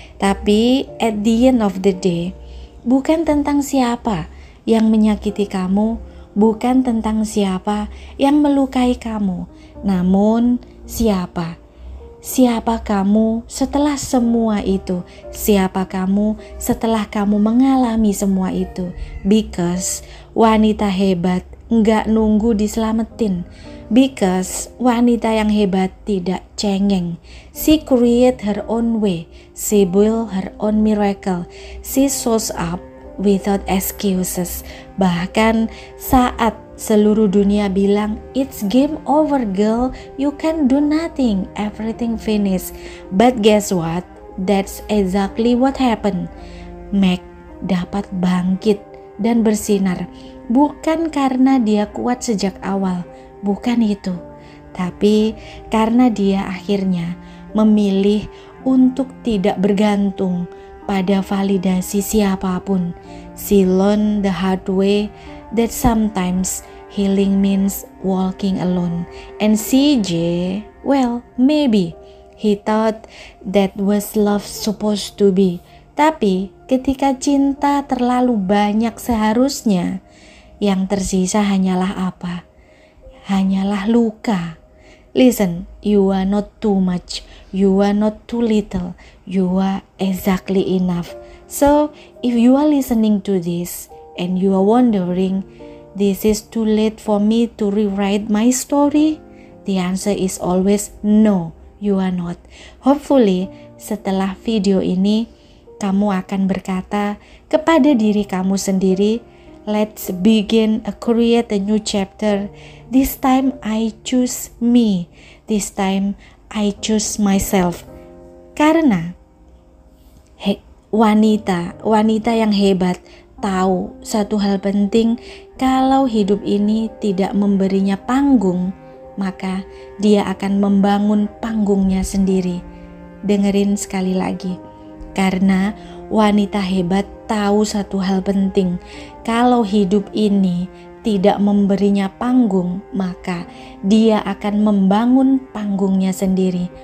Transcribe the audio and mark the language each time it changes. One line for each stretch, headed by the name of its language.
Indonesian: Tapi
English: at the end of the day,
Indonesian: bukan tentang siapa yang menyakiti kamu, bukan tentang siapa yang melukai kamu, namun siapa kamu setelah semua itu, siapa kamu setelah kamu mengalami semua itu.
English: Because
Indonesian: wanita hebat nggak nunggu diselamatin.
English: Because
Indonesian: wanita yang hebat tidak cengeng.
English: She create her own way. She build her own miracle. She shows up without excuses. Bahkan saat seluruh dunia bilang, it's game over girl, you can do nothing, everything finished. But guess what? That's exactly what happened.
Indonesian: Meg dapat bangkit dan bersinar. Bukan karena dia kuat sejak awal, bukan itu, tapi karena dia akhirnya memilih untuk tidak bergantung pada validasi siapapun.
English: She learned the hard way that sometimes healing means walking alone. And CJ, well, maybe he thought that was love supposed to be.
Indonesian: Tapi ketika cinta terlalu banyak seharusnya, yang tersisa hanyalah apa? Hanyalah luka.
English: Listen, you are not too much, you are not too little, you are exactly enough. So, if you are listening to this and you are wondering, this is too late for me to rewrite my story? The answer is always no, you are not.
Indonesian: Hopefully, setelah video ini, kamu akan berkata kepada diri kamu sendiri,
English: let's begin create a new chapter. This time I choose me. This time I choose myself.
Indonesian: Karena wanita yang hebat tahu satu hal penting, kalau hidup ini tidak memberinya panggung, maka dia akan membangun panggungnya sendiri. Dengerin sekali lagi. Karena wanita hebat tahu satu hal penting, kalau hidup ini tidak memberinya panggung, maka dia akan membangun panggungnya sendiri.